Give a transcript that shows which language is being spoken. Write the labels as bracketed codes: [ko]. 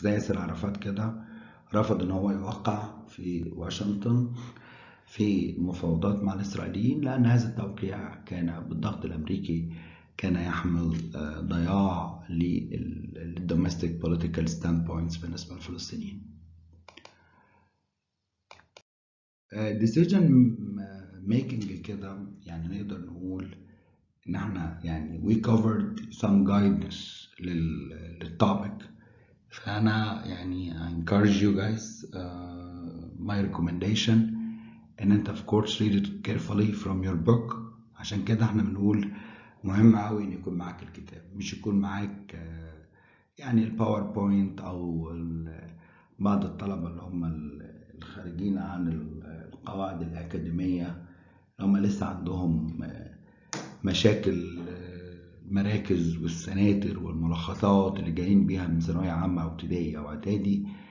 [ar] زي ياسر عرفات كده رفض إن هو يوقع في واشنطن في مفاوضات مع الإسرائيليين، لأن هذا التوقيع كان بالضغط الأمريكي كان يحمل ضياع للدومستيك بوليتيكال ستاند بوينتس بالنسبة للفلسطينيين. decision making كده يعني نقدر نقول إن احنا يعني [en] we covered some guidance [ar] للtopic. فأنا يعني [en] I encourage you guys my recommendation [ar] ان انت [en] of course read it carefully from your book. [ar] عشان كده احنا بنقول مهم قوي ان يكون معاك الكتاب، مش يكون معاك يعني الباوربوينت او بعض الطلبة اللي هم الخارجين عن القواعد الأكاديمية هم لسه عندهم مشاكل المراكز والسناتر والملخصات اللي جايين بيها من ثانوية عامة أو ابتدائي أو إعدادي.